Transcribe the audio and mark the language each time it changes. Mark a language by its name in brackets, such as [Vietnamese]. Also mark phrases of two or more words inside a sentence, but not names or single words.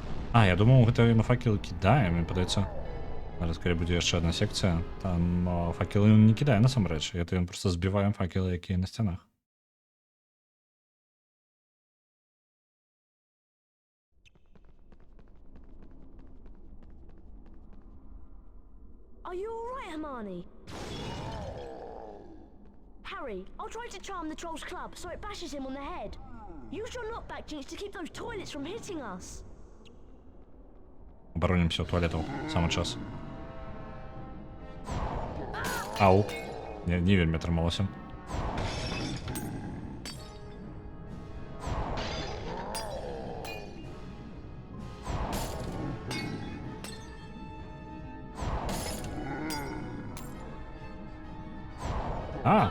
[Belarusian] А, я думаў, гэта на факелы кідае, мне падаецца. Зараз калі будзе яшчэ адна секцыя, там факелы ён не кідае насамрэч, это ён проста збіваем факелы, якія на сцянах. [English] Are you alright, Hermione? Harry, I'll try to charm the Trolls Club so it bashes him on the head. Use your knockback jinx to keep those toilets from hitting us. [Russian] Оборонимся у туалетов. [Belarusian] Самый час. Ау. Не вельмі атрымалася. А!